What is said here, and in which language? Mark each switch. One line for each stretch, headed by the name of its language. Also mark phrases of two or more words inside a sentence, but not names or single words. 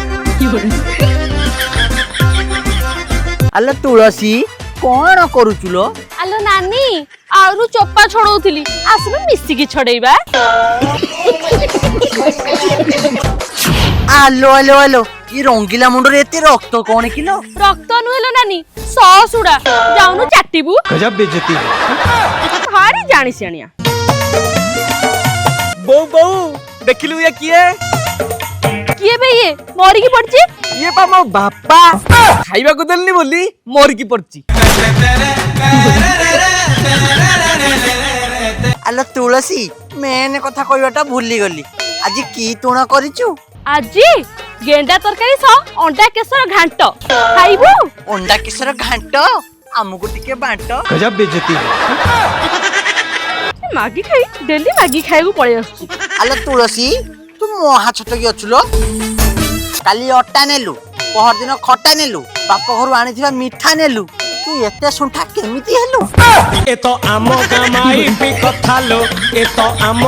Odia: ଆଲୋ ତୁଳସୀ କଣ କରୁଛୁ ଲୋ? ଆଲୋ ନାନୀ ଆଳୁରୁ ଚୋପା ଛଡଉଥିଲି, ଆସିବେ ମିଶିକି ଛଡେଇବା। ଆଲୋ ଆଲୋ ଆଲୋ ଏ ରଙ୍ଗିଲା ମୁଣ୍ଡରେ ଏତେ ରକ୍ତ କଣ କିଲୋ? ରକ୍ତ ନୁହେଲୋ ନାନୀ, ସସୁଡା। ଯାଉନୁ ଚାଟିବୁ।
Hindi: गजब बेइज्जती है।
Odia: ଭାରି ଜାଣି ସିଆଣିଆ। ବୋଉ ବୋଉ ଦେଖିଲୁ ଇଏ କିଏ? କିଏ ବେ ଇଏ ମରିକି ପଡିଛି? ଇଏ ପା ମୋ ବାପା, ଖାଇବାକୁ ଦେଲିନି ବୋଲି ମରିକି ପଡିଛି। ଆଲୋ ତୁଳସୀ ମେନ୍ କଥା କହିବାଟା ଭୁଲିଗଲି, ଆଜି କି ତୁଣ କରିଛୁ? ଆଜି ଗେଣ୍ଡା ତରକାରୀ ସହ ଅଣ୍ଡା କେଶର ଘାଣ୍ଟ ଖାଇବୁ। ଅଣ୍ଡା କେଶର ଘାଣ୍ଟ, ଆମକୁ ଟିକେ ବାଣ୍ଟ।
Hindi: गजब बेइज्जती है।
Odia: ମାଗି ଖାଇ ଡେଲି ମାଗି ଖାଇବାକୁ ପଳେଇ ଆସୁଛି। ଆଲୋ ତୁଳସୀ ତୁ ମହା ଛଟକି ଅଛୁ ଲୋ। କାଲି ଅଟା ନେଲୁ, ପହରଦିନ ଖଟା ନେଲୁ, ବାପ ଘରୁ ଆଣିଥିବା ମିଠା ନେଲୁ, ତୁ ଏତେ ଶୁଣ୍ଠା କେମିତି ହେଲୁ? ଏ ତ ଆମ ଗାମାଇ ବି କଥା ଲୋ, ଏ ତ ଆମ